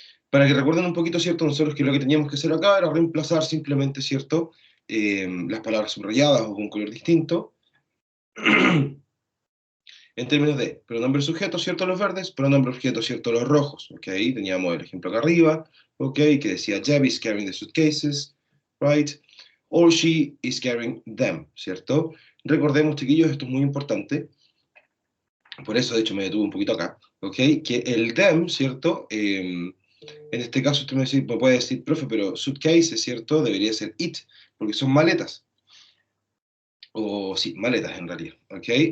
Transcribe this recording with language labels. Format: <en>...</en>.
<es>Para que recuerden un poquito, ¿cierto? Nosotros que lo que teníamos que hacer acá era reemplazar simplemente, ¿cierto? Las palabras subrayadas o con un color distinto. En términos de pronombre sujeto, ¿cierto? Los verdes, pronombre objeto, ¿cierto? Los rojos, ¿ok? Teníamos el ejemplo acá arriba, ¿ok? Que decía,</es> <en>Jeb is carrying the suitcases, right? Or she is carrying them, ¿cierto?</en> <es>Recordemos, chiquillos, esto es muy importante, por eso, de hecho, me detuve un poquito acá, ¿ok? Que el them, ¿cierto? En este caso, usted me puede decir, profe, pero suitcase, ¿cierto? Debería ser it, porque son maletas. O sí, maletas en realidad, ¿ok?</es>